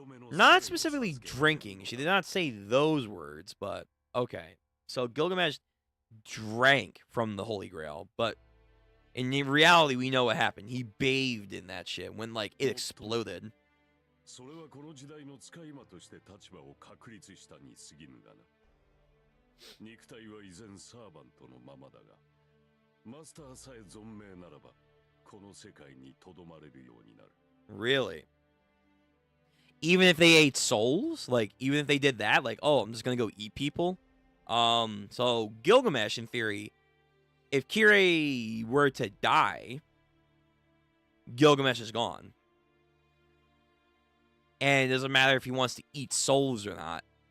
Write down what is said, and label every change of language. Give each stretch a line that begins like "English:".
English: Not specifically drinking. She did not say those words, but okay. So Gilgamesh drank from the Holy Grail, but in reality, we know what happened. He bathed in that shit when, like, it exploded.
Japanese: それはこの時代の使い魔として立場を確立したに過ぎぬがな。肉体は依然サーバントのままだが、マスターさえ存命ならば、この世界にとどまれるようになる。
English: Really? Even if they ate souls? Like, even if they did that? Like, oh, I'm just gonna go eat people? So Gilgamesh, in theory, if Kirei were to die, Gilgamesh is gone. And it doesn't matter if he wants to eat souls or not.